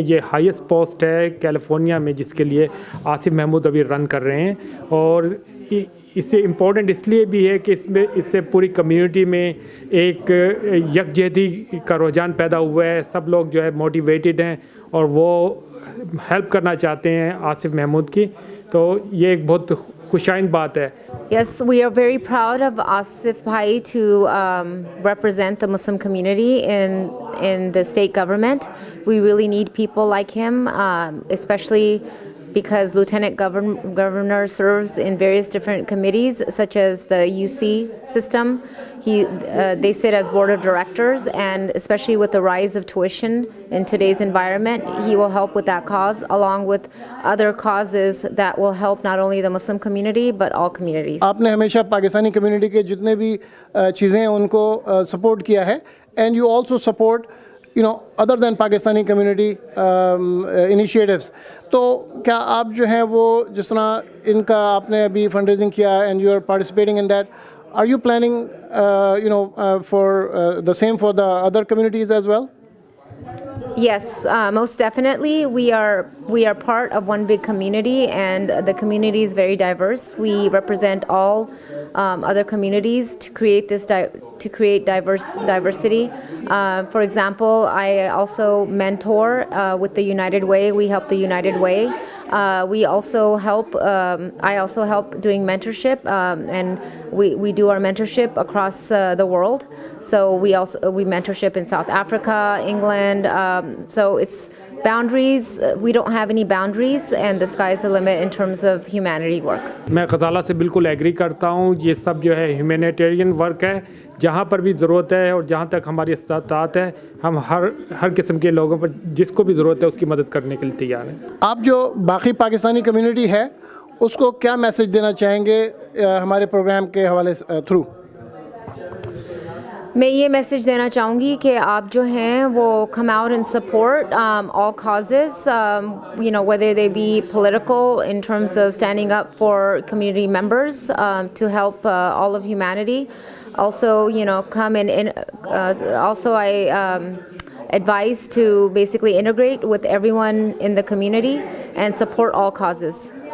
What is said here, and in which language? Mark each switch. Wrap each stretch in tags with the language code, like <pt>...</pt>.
<hi>ये highest post है California में जिसके लिए आसिफ महमूद अभी रन कर रहे हैं और इससे इम्पोर्टेंट इसलिए भी है कि इससे पूरी कम्युनिटी में एक यकजहती का रुझान पैदा हुआ है। सब लोग जो है मोटिवेटेड हैं और वो हेल्प करना चाहते हैं आसिफ महमूद की, तो ये एक बहुत खुशाइंद बात है।</hi> <en>Yes, we are very proud of Asif Bhai to represent the Muslim community in the state government. We really need people like him, especially because Lieutenant Governor serves in various different committees, such as the UC system. They sit as board of directors, and especially with the rise of tuition in today's environment, he will help with that cause, along with other causes that will help not only the Muslim community but all communities.</en> <hi>आपने हमेशा Pakistani community के जितने भी चीज़ें हैं उनको support किया है,</hi> <en>and you also support other than Pakistani community initiatives.</en> <hi>तो क्या आप जो हैं वो जिस तरह इनका आपने अभी फंड रेजिंग किया</hi> <en>and you are participating in that, Are you planning, for the same for the other communities as well? Yes, most definitely. We are part of one big community, and the community is very diverse. We represent all other communities to create diversity. For example, I also mentor with the United Way. We help the United Way. We also help. I also help doing mentorship, and we do our mentorship across the world. So we mentorship in South Africa, England. So it's boundaries. We don't have any boundaries, and the sky's the limit in terms of humanity work.</en> <hi>मैं ग़ज़ाला से बिल्कुल agree करता हूँ। ये सब जो है humanitarian work है। जहाँ पर भी ज़रूरत है और जहाँ तक हमारी इस्तात है, हम हर किस्म के लोगों पर जिसको भी ज़रूरत है उसकी मदद करने के लिए तैयार हैं। आप जो बाकी पाकिस्तानी कम्युनिटी है उसको क्या मैसेज देना चाहेंगे हमारे प्रोग्राम के हवाले थ्रू? मैं ये मैसेज देना चाहूँगी कि आप जो हैं वो</hi> <en>come out and support all causes, whether they be political in terms of standing up for community members to help all of humanity. Also, come and also I advise to basically integrate with everyone in the community and support all causes.</en>